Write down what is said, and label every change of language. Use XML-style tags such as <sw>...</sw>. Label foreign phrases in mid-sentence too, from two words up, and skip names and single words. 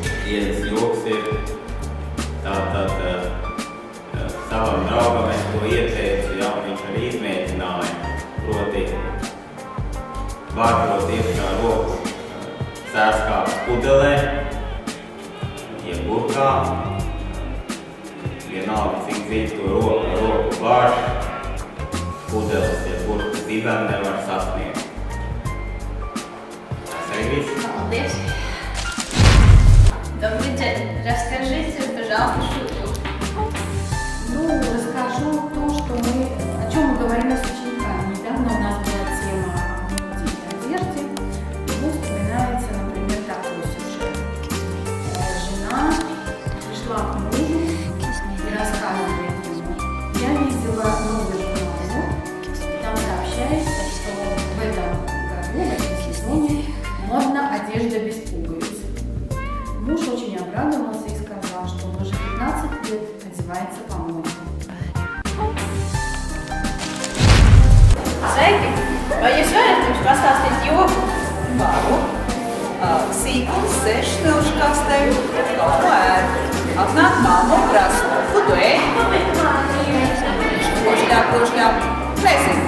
<lv>Dienas joks ir tātad savam draugam es to ieteicu, viņš arī izmēģināja, proti vārtot iekšā roku sērskāpes pudelē, burkā, vienalga cik dzīv to roku vārš, pudeles burkas dibēm nevar sasniegt. Tas arī viss. Paldies!</lv> <ru>Добрый день! Расскажите, пожалуйста, шутку. Расскажу то, о чем мы говорили с учениками. Недавно у нас была тема одежды. Ему вспоминается, например, такой сюжет. Жена пришла к мужу и рассказывает ему: я видела новую журналу, и там сообщается, что в этом году, в этом сезоне, модна одежда без пуговиц. Муж очень обрадовался и сказал, что он уже 15 лет одевается по моде.</ru> <lv>Sveiki! Vai jūs varat mums pastāstīt joku? Varu. Sīkulis sēž smilškastē, kaut ko ēd. Atnāk mamma un prasa: ko tu ēdi? Košļāp. Nezinu.</lv>